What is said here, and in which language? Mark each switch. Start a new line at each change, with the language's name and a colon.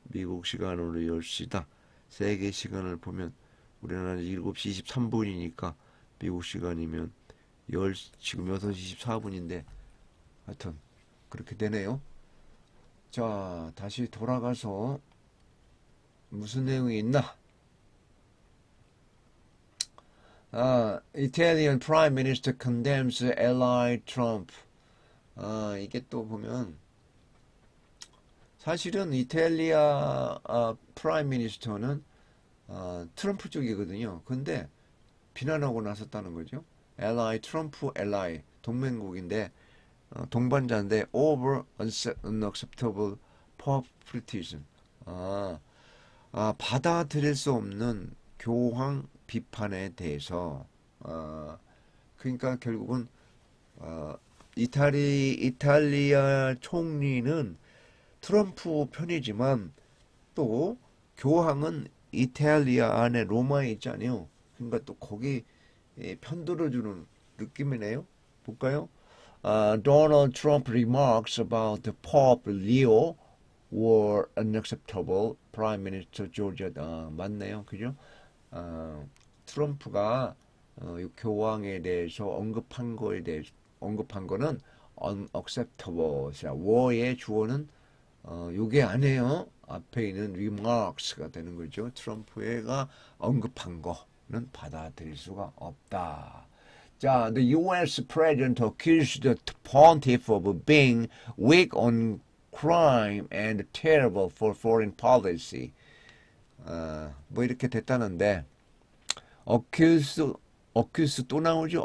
Korean: 미국 시간으로 10시다. 세계 시간을 보면 우리나라는 7시 23분이니까 미국 시간이면 지금 6시 24분인데 하여튼 그렇게 되네요. 자, 다시 돌아가서 무슨 내용이 있나?
English: Italian Prime Minister condemns ally Trump.
Korean: 이게 또 보면 사실은 이탈리아 프라임 미니스터는 트럼프 쪽이거든요. 근데 비난하고 나섰다는 거죠. ally 트럼프 ally 동맹국인데 동반자인데
English: over unacceptable populism.
Korean: 받아들일 수 없는 교황 비판에 대해서 그러니까 결국은 이탈리아 총리는 트럼프 편이지만 또 교황은 이탈리아 안에 로마에 있잖아요. 그러니까 또 거기 편들어주는 느낌이네요. 볼까요?
English: Donald Trump remarks about the Pope Leo were unacceptable. Prime Minister Georgia.
Korean: 맞네요. 그죠? 트럼프가 교황에 대해서 언급한 거는 unacceptable. war의 주어는 요게 아니에요. 앞에 있는 remarks가 되는 거죠. 트럼프가 언급한 거는 받아들일 수가 없다.
English: 자, the U.S. president accused the pontiff of being weak on crime and terrible for foreign policy.
Korean: 뭐 이렇게 됐다는데, accuse 또 나오죠.